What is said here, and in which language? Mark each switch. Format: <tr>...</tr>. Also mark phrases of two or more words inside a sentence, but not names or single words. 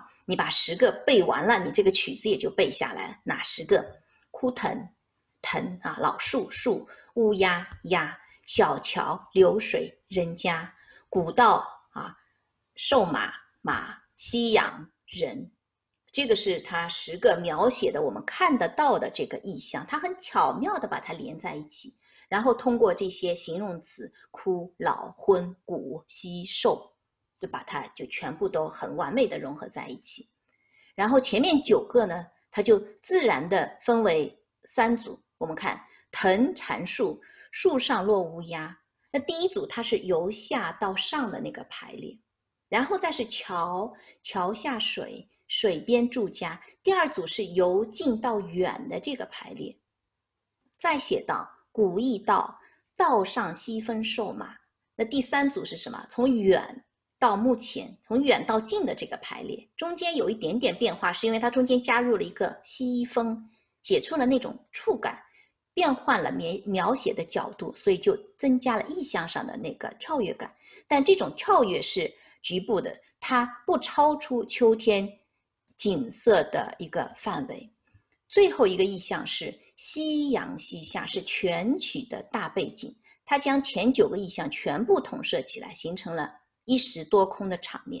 <zh>你把10個背完了，你這個曲子也就背下來了。哪10個？枯藤，藤啊，老樹，樹，烏鴉，鴉，小橋，流水，人家，古道啊，瘦馬，馬，夕陽，人。這個是它10個描寫的我們看得到的這個意象，它很巧妙地把它連在一起。然後通過這些形容詞枯、老、昏、古、稀、瘦，就把它就全部都很完美的融合在一起。然後前面9個呢，它就自然的分為3組。我們看藤纏樹，樹上落烏鴉。那第一組它是由下到上的那個排列，然後再是橋，橋下水，水邊住家。第2組是由近到遠的這個排列，再寫到古驛道，道上西風瘦馬。那第3組是什麼？從遠到目前，從遠到近的這個排列，中間有一點點變化，是因為它中間加入了一個西風，寫出了那種觸感，變換了描寫的角度，所以就增加了意象上的那個跳躍感。但這種跳躍是局部的，它不超出秋天景色的一個範圍。最後一個意象是夕陽西下，是全曲的大背景，它將前9個意象全部統攝起來，形成了一時多空的場面。</zh>